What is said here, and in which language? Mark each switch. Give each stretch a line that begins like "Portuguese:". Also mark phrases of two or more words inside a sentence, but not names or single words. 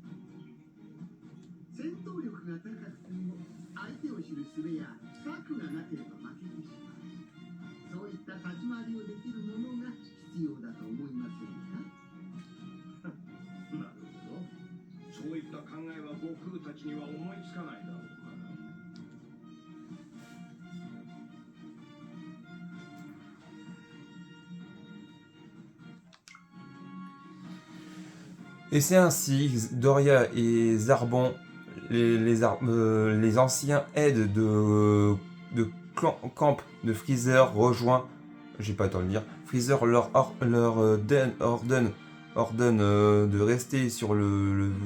Japanese: 戦闘力が高くても相手を知る術や策がなければ負けてしまう。そういった立ち回りをできるものが必要だと思いませんか？なるほど。そういった考えは悟空たちには思いつかないだろうな。
French: Et c'est ainsi que Doria et Zarbon, les anciens aides de camp de Freezer rejoint, j'ai pas le temps de le dire, Freezer leur ordonne de rester sur le